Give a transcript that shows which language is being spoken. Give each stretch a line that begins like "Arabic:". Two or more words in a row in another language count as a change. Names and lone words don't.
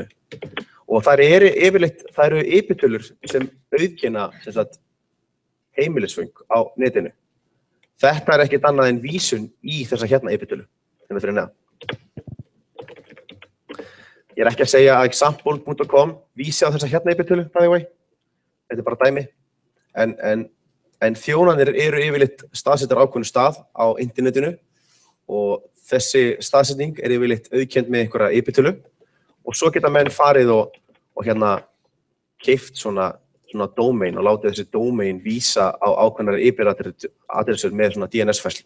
Icelandic: Og það eru IP-tölur sem auðkenna heimilisföng á netinu. Þetta er ekkert annað en vísun í þessa hérna IP-tölu, sem er fyrir neðan. Ég er ekki að segja að example.com vísi á þessa hérna IP-tölu,
English: by the way.
Icelandic: Þetta er bara dæmi. En þjónanir eru yfirleitt staðsettar ákveðnum stað á internetinu og þessi staðsetning er yfirleitt auðkennd með einhverja IP-tölu og svo geta menn farið og hérna keypt svona domain og látið þessi domain vísa á ákveðnar IP-adressur með svona DNS-færslu.